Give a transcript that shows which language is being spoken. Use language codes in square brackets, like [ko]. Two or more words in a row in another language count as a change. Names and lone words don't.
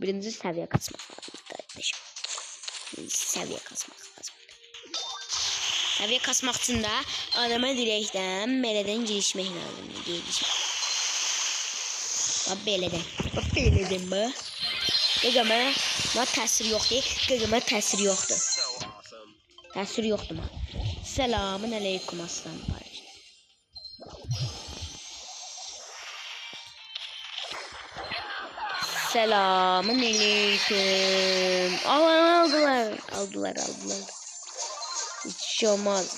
[tr] Birinci seviye kasmak lazım kardeşim. Birinci seviye kasmak lazım. Seviye kasmak için de adama direkten beleden girişmek lazım. Bak beleden. Bak beleden bu. [az] Qaqama təsir yoxdur. Qaqama təsir yoxdur. Təsir yoxdur mu? [tr] Selamun aleyküm aslan parça. Selamun aleyküm. Aldılar. Hiç şey olmaz.